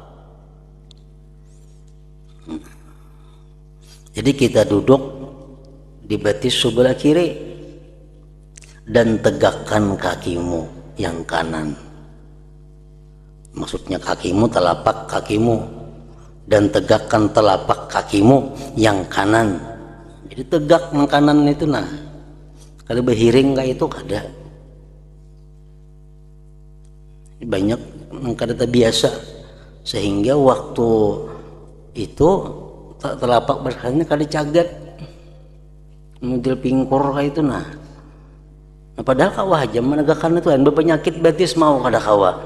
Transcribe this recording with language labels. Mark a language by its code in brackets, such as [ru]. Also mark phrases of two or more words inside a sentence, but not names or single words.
[id] Jadi kita duduk di betis sebelah kiri, dan tegakkan kakimu yang kanan. Maksudnya kakimu, telapak kakimu, dan tegakkan telapak kakimu yang kanan. Jadi tegak yang kanan itu nah. [bjn] Kalau berhiring kayak itu kada. Banyak yang kada terbiasa, sehingga waktu itu telapak berkakinya kada cagat. Model pingkor kayak itu nah. Nah, padahal kawah aja menegakkan itu kan berpenyakit betis mau kada kawa.